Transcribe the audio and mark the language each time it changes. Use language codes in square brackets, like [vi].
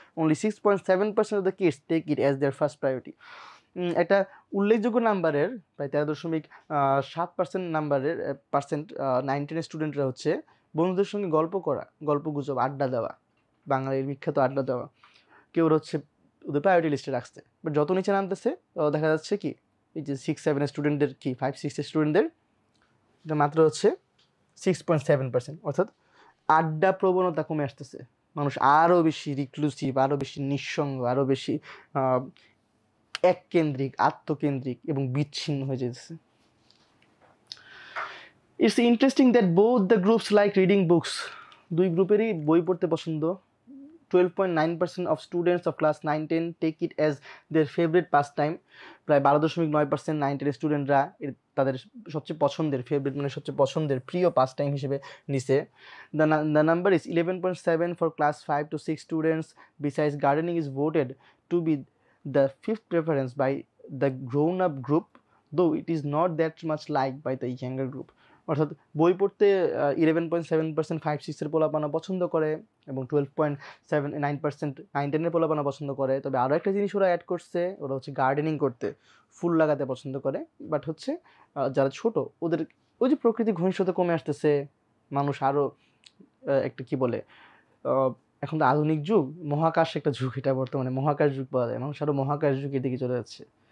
[en] Only 6.7% of the kids take it as their first priority. [bn] একটা উল্লেখযোগ্য নাম্বারের প্রায় 13.7% নাম্বারের পার্সেন্ট 9-10 স্টুডেন্টরা হচ্ছে বন্ধুদের সঙ্গে গল্প করা, গল্প গুজব, আড্ডা দেওয়া, বাঙালির বিখ্যাত আড্ডা দেওয়া, কেউ হচ্ছে ওদের প্রায়োরিটি লিস্টে রাখছে। বাট যত নিচে নামতেছে দেখা যাচ্ছে কি এই যে 6-7 স্টুডেন্টদের কি 5-6 স্টুডেন্টদের এটা মাত্র হচ্ছে 6.7%, অর্থাৎ আড্ডা প্রবণতা কমে আসতেছে। মানুষ আরও বেশি রিক্লুসিভ, আরও বেশি নিঃসঙ্গ, আরও বেশি এককেন্দ্রিক, আত্মকেন্দ্রিক এবং বিচ্ছিন্ন হয়ে যেতেছে। [en] it's interesting that both the groups like reading books, [bn] দুই গ্রুপেরই বই পড়তে পছন্দ। [en] 12.9% of students of class 9-10 take it as their favorite pastime. [bn] প্রায় 12.9% 9-10 স্টুডেন্টরা তাদের সবচেয়ে পছন্দের, ফেভারিট মানে সবচেয়ে পছন্দের প্রিয় পাস টাইম হিসেবে নিছে। [en] The number is 11.7 for class 5 to 6 students. Besides, gardening is voted to be the fifth preference by the grown-up group, though it is not that much liked by the younger group. [bn] অর্থাৎ বই পড়তে 11.7% 5-6 পোলাপানা পছন্দ করে এবং 12.79% 9-10 পোলাপানা পছন্দ করে। তবে আরও একটা জিনিস ওরা অ্যাড করছে, ওরা হচ্ছে গার্ডেনিং করতে, ফুল লাগাতে পছন্দ করে। বাট হচ্ছে যারা ছোট ওদের ওই যে প্রকৃতি ঘনিষ্ঠতা কমে আসতেছে, মানুষ আরও একটা কি বলে এখন তো আধুনিক যুগ, মহাকাশ একটা যুগ, এটা বর্তমানে মহাকাশ যুগ পাওয়া যায়, মানুষ আরও মহাকাশ যুগের দিকে চলে যাচ্ছে।